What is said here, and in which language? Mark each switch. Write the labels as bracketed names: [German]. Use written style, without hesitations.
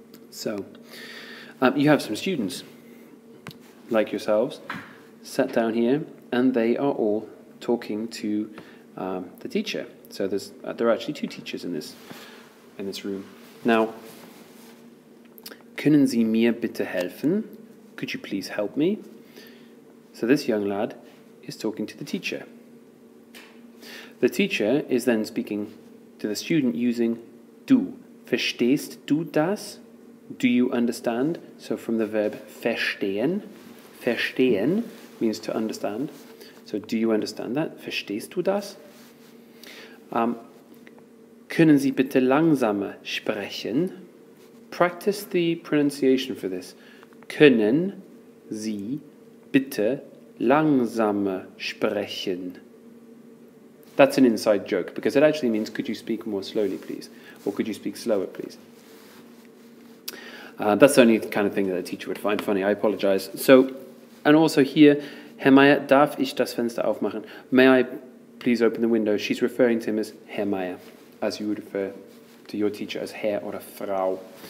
[English] So, you have some students, like yourselves, sat down here, and they are all talking to the teacher. So there are actually two teachers in this room. [German] Now, können Sie mir bitte helfen? [English] Could you please help me? So this young lad is talking to the teacher. The teacher is then speaking to the student using du. [German] Verstehst du das? [English] Do you understand? So from the verb verstehen. Verstehen means to understand. So do you understand that? [German] Verstehst du das? Können Sie bitte langsamer sprechen? [English] Practice the pronunciation for this. [German] Können Sie bitte langsamer sprechen? [English] That's an inside joke, because it actually means, could you speak more slowly, please? Or could you speak slower, please? That's the only kind of thing that a teacher would find funny. I apologize. So, and also here, [German] Herr Meier, darf ich das Fenster aufmachen? [English] May I please open the window? She's referring to him as Herr Meier, as you would refer to your teacher as Herr or Frau.